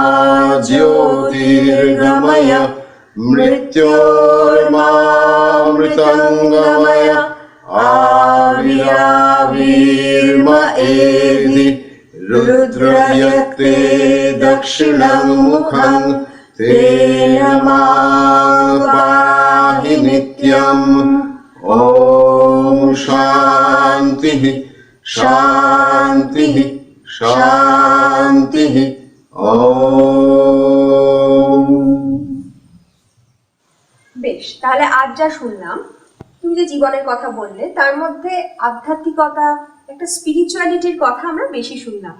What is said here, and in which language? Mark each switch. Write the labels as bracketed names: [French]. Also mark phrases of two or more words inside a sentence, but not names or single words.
[Sanskrit] ज्योतिर्गमय मृत्योर्मामृतङ्गमय आविराविर्म एधि रुद्रयत्ते दक्षिणं मुखं तेन मां पाहि नित्यम्। ओम शांति शांति শান্তিঃ। ওম। [Bangla] বেশ, তাহলে আজ যা শুনলাম, তুমি যে জীবনের কথা বললে তার মধ্যে আধ্যাত্মিকতা, একটা স্পিরিচুয়ালিটির কথা আমরা বেশি শুনলাম